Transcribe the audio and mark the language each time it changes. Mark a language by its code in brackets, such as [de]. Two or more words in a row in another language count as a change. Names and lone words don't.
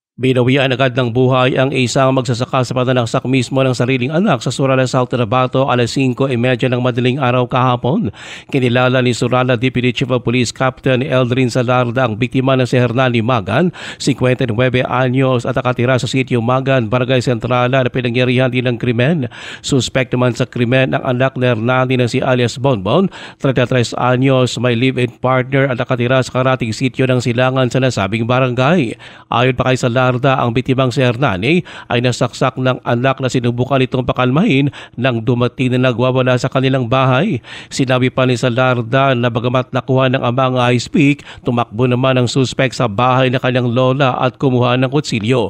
[tl] Binawian agad ng buhay ang isang magsasaka sa pananaksak mismo ng sariling anak sa Surala, South Cotabato alas 5:30 ng madaling araw kahapon. Kinilala ni Surala Deputy Chief of Police Captain Eldrin Salarda ang biktima na si Hernani Magan, 59 anyos at nakatira sa sitio Magan, Barangay Centrala na pinangyarihan din ng krimen. Suspect naman sa krimen ang anak ni Hernani na si alias Bonbon, 33 anyos, may [en] live-in partner [tl] at nakatira sa karating sitio ng Silangan sa nasabing barangay. Ayon pa kay Salarda, ang bitimang si Hernani ay nasaksak ng anak na sinubukan itong pakalmahin nang dumating na nagwawala sa kanilang bahay. Sinabi pa ni Salarda na bagamat nakuha ng ama ang [en] ice pick, [tl] tumakbo naman ang suspect sa bahay ng kanyang lola at kumuha ng kutsilyo.